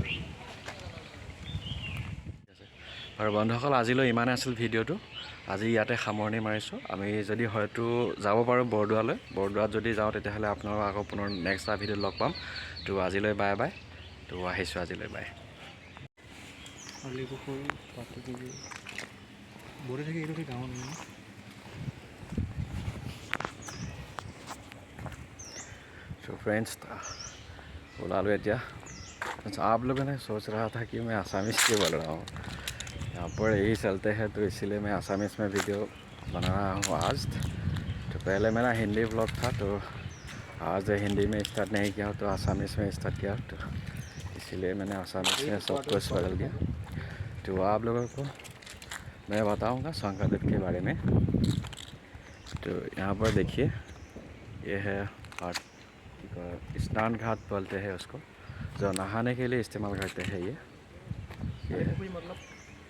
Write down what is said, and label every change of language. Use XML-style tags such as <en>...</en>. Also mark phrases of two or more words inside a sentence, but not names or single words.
<as>আৰু বন্ধুসকল আজিলৈ ইমানেই আছিল ভিডিঅ'টো আজি ইয়াতে সামৰণি মাৰিছোঁ আমি যদি হয়তো যাব পাৰোঁ বৰদোৱাত যদি যাওঁ তেতিয়াহ'লে আপোনালোকক আকৌ পুনৰ নেক্সট এটা ভিডিঅ'ত লগ পাম তো আজিলৈ</as> <en>bye bye</en> <as>তো আহিছোঁ আজিলৈ বাই আলিপুখুৰী পাতেকিবৰি বৰে থাকে এইটো গাঁৱত</as> <hi>तो फ्रेंड्स बोला लो क्या आप लोगों ने सोच रहा था कि मैं आसामीज़ क्यों बोल रहा हूँ यहाँ पर यही चलते हैं तो इसीलिए मैं आसामीज़ में वीडियो बना रहा हूँ आज तो पहले मेरा हिंदी व्लॉग था तो आज हिंदी में स्टार्ट नहीं किया तो आसामीज़ में स्टार्ट किया तो इसीलिए मैंने आसामीज़ में सब कुछ बदल दिया तो आप लोगों को मैं बताऊँगा शंकरदेव के बारे में तो यहाँ पर देखिए ये है स्नान घाट बोलते हैं उसको जो नहाने के लिए इस्तेमाल करते हैं ये मतलब</hi>